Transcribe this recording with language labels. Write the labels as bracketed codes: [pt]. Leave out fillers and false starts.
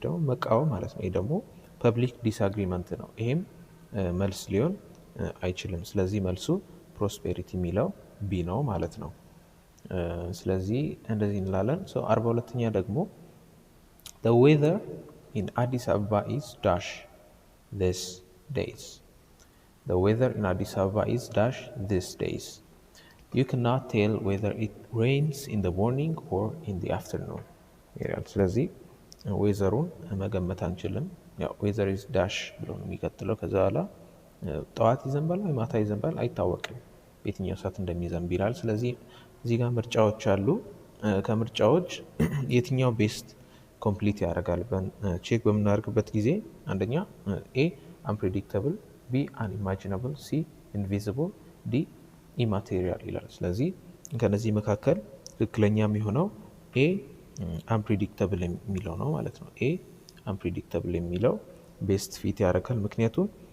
[am] መቃወም ማለት ነው። ይህ ደግሞ ፐብሊክ ዲስአግሪመንት ነው። ይሄም መልስ ሊሆን አይችልም። ስለዚህ መልሱ ፕሮስፔሪቲ የሚለው ቢ ነው ማለት ነው። ስለዚህ እንደዚህ እንላለን። 42ኛ ደግሞ [en] the weather in Addis Ababa is dash these days. The weather in Addis Ababa is dash these days. You cannot tell whether it rains in the morning or in the afternoon. [am] ስለዚህ ዌዘሩን መገመት አንችልም። ያው [en] ዌዘር ኢዝ ዳሽ [am] ብሎ ነው የሚቀጥለው። ከዛ በኋላ ጠዋት ይዘንባል ወይ ማታ ይዘንባል አይታወቅም፣ የትኛው ሰዓት እንደሚዘንብ ይላል። ስለዚህ እዚህ ጋር ምርጫዎች አሉ። ከምርጫዎች የትኛው [en] ቤስት ኮምፕሊት [am] ያደርጋል ብለን ቼክ በምናደርግበት ጊዜ አንደኛ [en] ኤ አንፕሬዲክተብል፣ ቢ አንኢማጂናብል፣ ሲ ኢንቪዚብል፣ ዲ ኢማቴሪያል [am] ይላል። ስለዚህ ከነዚህ መካከል ትክክለኛ የሚሆነው ኤ አንፕሬዲክተብል የሚለው ነው ማለት ነው። ኤ አንፕሬዲክተብል የሚለው [en] ቤስት ፊት [am] ያደርጋል። ምክንያቱም